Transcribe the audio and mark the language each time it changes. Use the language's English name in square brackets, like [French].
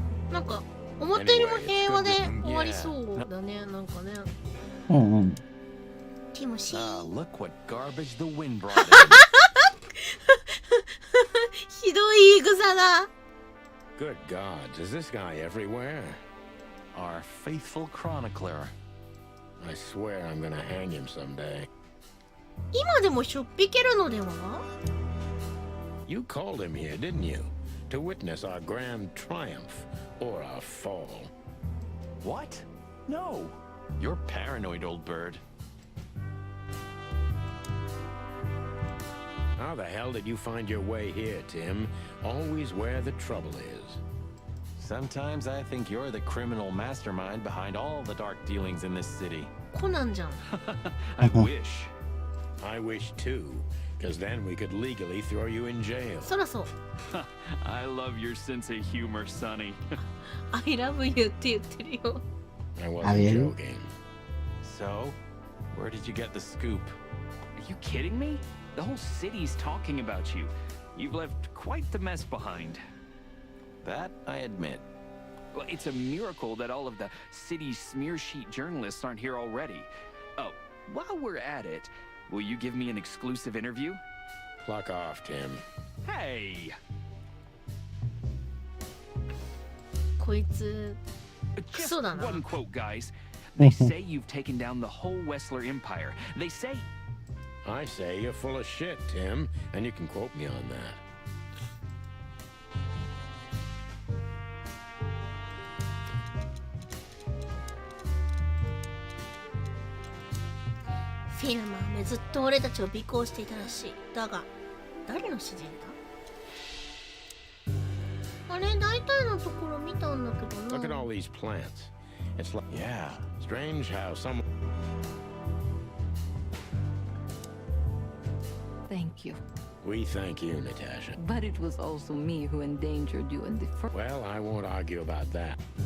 [Japanese] なんか、思ったよりも平和で終わりそうだね、なんかね。うんうん。ティモシー。 [English] Ah, look what garbage the wind brought in. [Japanese] ひどい言い草だ。 [English] Good gods, is this guy everywhere? Our faithful chronicler. I swear I'm gonna hang him someday. [Japanese] 今でもしょっぴけるのでは [English] You called him here, didn't you? To witness our grand triumph or our fall. What? No. You're paranoid, old bird. How the hell did you find your way here, Tim? Always where the trouble is. Sometimes I think you're the criminal mastermind behind all the dark dealings in this city. [Japanese] コナンじゃん。 [English] I wish. I wish too, because then we could legally throw you in jail. [Japanese] そらそう。 [English] I love your sense of humor, Sonny. I love you [Japanese] って言ってるよ。 [English] I wasn't joking. So, where did you get the scoop? Are you kidding me? The whole city's talking about you. You've left quite the mess behind. That I admit. Well, it's a miracle that all of the city's smear sheet journalists aren't here already. Oh, while we're at it, will you give me an exclusive interview? Pluck off, Tim. Hey! [Japanese] こいつ、ク [English] Just [Japanese] ソだな。 [English] one quote, guys. They say you've taken down the whole Wessler empire. They say... I say you're full of shit, Tim, and you can quote me on that. [Japanese] フィルマーめずっと俺たちを尾行していたらしい。だが、誰の指示だ？あれ？れ大体のところ見たんだけどな。 [English] Look at all these plants. It's like, Yeah. strange how someone. Thank you. We thank you, Natasha. But it was also me who endangered you in the first. Well, I won't argue about that.